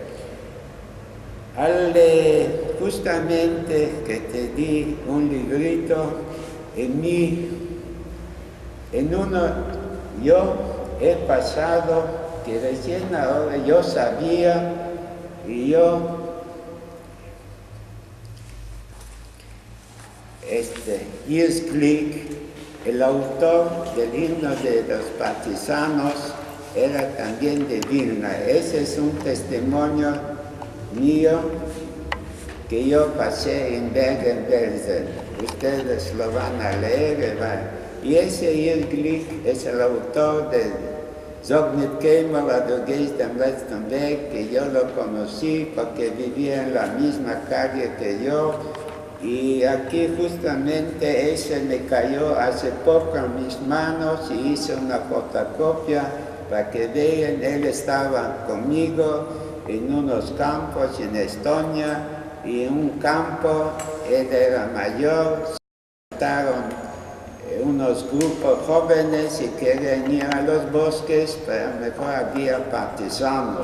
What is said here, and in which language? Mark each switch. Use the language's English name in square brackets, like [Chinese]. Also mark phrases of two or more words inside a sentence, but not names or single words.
[Spanish] Justamente que te di un librito, en uno yo he pasado, que recién ahora yo sabía, y yo Urs Glick, el autor del himno de los partisanos, era también de Vilna. Ese es un testimonio mío que yo pasé en Bergen-Belsen. Ustedes lo van a leer. Y ese Urs Glick es el autor de Sag nicht keinmal, du gehst am letzten Weg, que yo lo conocí porque vivía en la misma calle que yo. Y aquí justamente ese me cayó hace poco en mis manos y hice una fotocopia para que vean. Él estaba conmigo en unos campos en Estonia, y en un campo él era mayor, se juntaron unos grupos jóvenes y querían ir a los bosques, pero mejor había partisanos.